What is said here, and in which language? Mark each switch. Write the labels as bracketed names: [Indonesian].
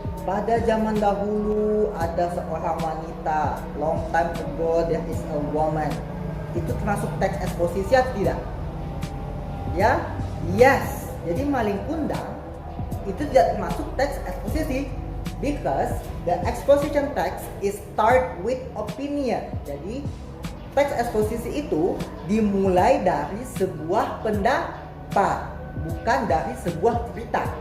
[Indonesian] pada zaman dahulu ada seorang wanita. [English] Long time ago there is a woman. [Indonesian] Itu termasuk teks eksposisi atau tidak? Ya, yes. Jadi maling kundang itu tidak termasuk teks eksposisi [English] because the exposition text is start with opinion. [Indonesian] Jadi teks eksposisi itu dimulai dari sebuah pendapat, bukan dari sebuah cerita.